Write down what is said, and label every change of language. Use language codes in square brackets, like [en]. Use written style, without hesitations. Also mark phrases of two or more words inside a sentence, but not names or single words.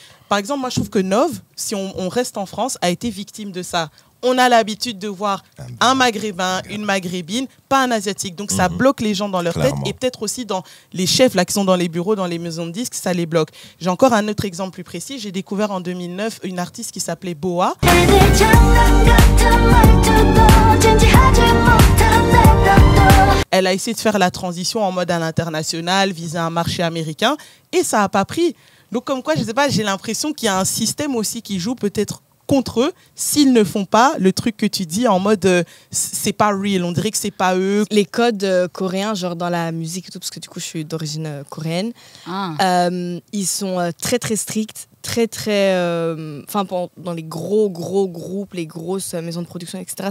[fr] Par exemple, moi je trouve que Nov, si on reste en France, a été victime de ça. On a l'habitude de voir un maghrébin, une maghrébine, pas un asiatique. Donc ça bloque les gens dans leur Clairement. tête et peut-être aussi dans les chefs là, qui sont dans les bureaux, dans les maisons de disques, ça les bloque. J'ai encore un autre exemple plus précis. J'ai découvert en 2009 une artiste qui s'appelait Boa. [ko] 내 장난 같은 말투도 진지하지 못한 대답도 [fr] Elle a essayé de faire la transition en mode à l'international, viser un marché américain, et ça n'a pas pris. Donc comme quoi, je sais pas, j'ai l'impression qu'il y a un système aussi qui joue peut-être contre eux s'ils ne font pas le truc que tu dis en mode c'est pas real, on dirait que c'est pas eux. Les codes coréens, genre dans la musique et tout, parce que du coup, je suis d'origine coréenne, ils sont très, très stricts, dans les gros groupes, les grosses maisons de production, etc.